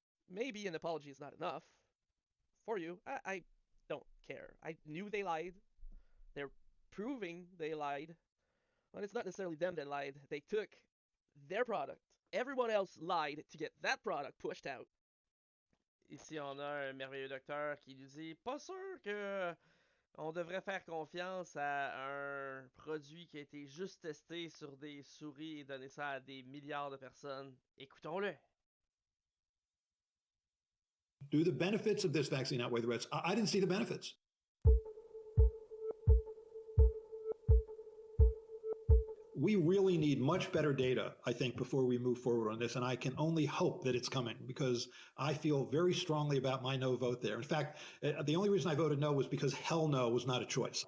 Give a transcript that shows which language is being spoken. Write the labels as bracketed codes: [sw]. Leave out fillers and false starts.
[en] Maybe an apology is not enough for you. I don't care. I knew they lied. They're proving they lied. Well, it's not necessarily them that lied. They took their product. Everyone else lied to get that product pushed out. [fr] Ici, on a un merveilleux docteur qui nous dit pas sûr que on devrait faire confiance à un produit qui a été juste testé sur des souris et donner ça à des milliards de personnes. Écoutons-le. [en] Do the benefits of this vaccine outweigh the risks? I didn't see the benefits. We really need much better data, I think, before we move forward on this. And I can only hope that it's coming because I feel very strongly about my no vote there. In fact, the only reason I voted no was because hell no was not a choice.